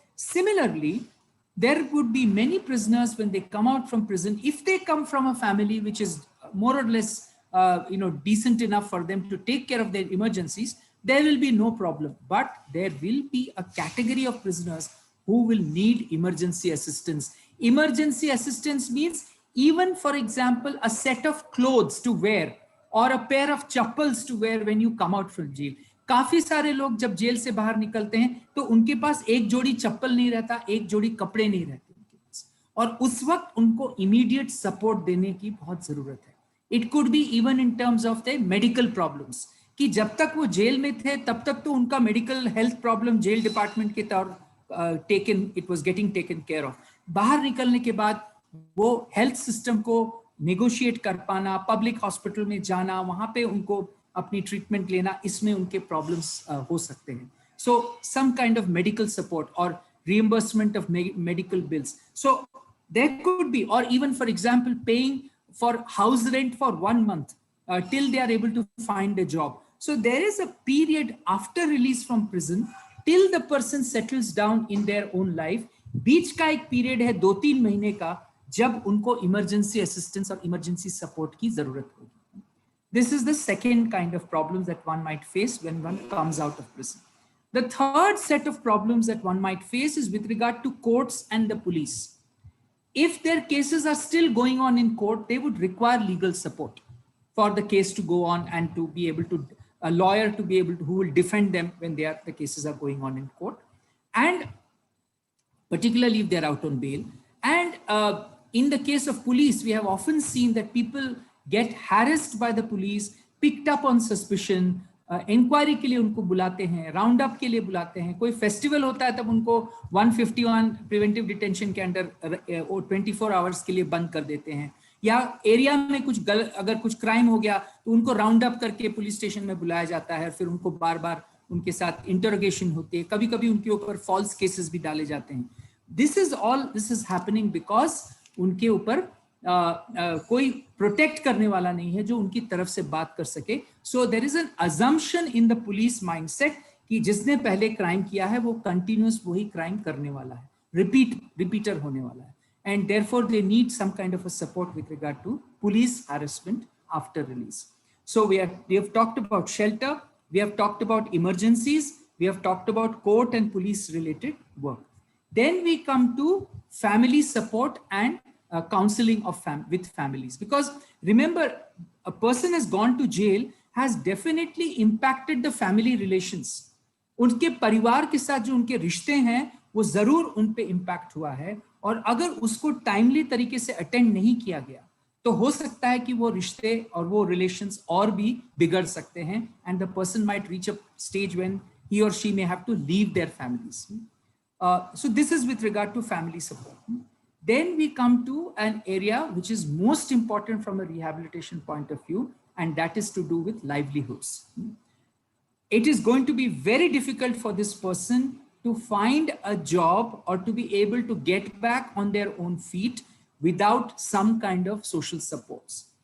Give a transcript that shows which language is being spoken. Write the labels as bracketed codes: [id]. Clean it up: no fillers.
[en] Similarly, there would be many prisoners when they come out from prison, if they come from a family which is more or less decent enough for them to take care of their emergencies, there will be no problem. But there will be a category of prisoners who will need emergency assistance. Emergency assistance means even, for example, a set of clothes to wear or a pair of chappals to wear when you come out from jail. [hi] काफी सारे लोग जब jail से बाहर निकलते हैं तो उनके पास एक जोड़ी चप्पल नहीं रहता, एक जोड़ी कपड़े नहीं रहते उनके पास, और उस वक्त उनको इमीडिएट सपोर्ट देने की बहुत जरूरत है। [en] it could be even in terms of the medical problems, [hi] कि जब तक वो जेल में थे तब तक तो उनका medical health problem jail department के तौर [en] It was getting taken care of. [hi] बाहर निकलने के बाद वो हेल्थ सिस्टम को नेगोशिएट कर पाना, पब्लिक हॉस्पिटल में जाना, वहां पे उनको अपनी ट्रीटमेंट लेना, इसमें उनके प्रॉब्लम्स हो सकते हैं। [en] So some kind of medical support और reimbursement of medical bills. So there could be, or even for example, paying for house rent for 1 month till they are able to find a job. So there is a period after release from prison till the person settles down in their own life. [hi] बीच का एक period है 2-3 महीने का जब उनको emergency assistance और emergency support की जरूरत होगी। [en] This is the second kind of problems that one might face when one comes out of prison. The third set of problems that one might face is with regard to courts and the police. If their cases are still going on in court, they would require legal support for the case to go on and to be able to, a lawyer to be able to, who will defend them when the cases are going on in court, and particularly if they're out on bail. And in the case of police, we have often seen that people get harassed by the police, picked up on suspicion, [hi] inquiry के लिए उनको बुलाते हैं, round up के लिए बुलाते हैं, कोई फेस्टिवल होता है तब उनको 151 प्रिवेंटिव डिटेंशन के अंडर 24 आवर्स के लिए बंद कर देते हैं, या एरिया में कुछ अगर कुछ क्राइम हो गया तो उनको राउंड अप करके पुलिस स्टेशन में बुलाया जाता है, फिर उनको बार बार उनके साथ इंटरोगेशन होती है, कभी कभी उनके ऊपर फॉल्स केसेस भी डाले जाते हैं। [en] this is happening because [hi] उनके ऊपर कोई प्रोटेक्ट करने वाला नहीं है जो उनकी तरफ से बात कर सके। [en] so there is an assumption in the police mindset [hi] कि जिसने पहले क्राइम किया है वो कंटिन्यूस वही क्राइम करने वाला है, [en] Repeater होने वाला है, and therefore they need some kind of a support with regard to police harassment after release. So we have talked about shelter, we have talked about emergencies, we have talked about court and police related work. Then we come to family support and counseling with families, because remember, a person has gone to jail has definitely impacted the family relations. [hi] उनके परिवार के साथ जो उनके रिश्ते हैं वो जरूर उन पे इम्पैक्ट हुआ है, और अगर उसको टाइमली तरीके से अटेंड नहीं किया गया तो हो सकता है कि वो रिश्ते और वो रिलेशंस और भी बिगड़ सकते हैं, [en] and the person might reach a stage when he or she may have to leave their families. So this is with regard to family support. Then we come to an area which is most important from a rehabilitation point of view, and that is to do with livelihoods. It is going to be very difficult for this person to find a job or to be able to get back on their own feet without some kind of social supports.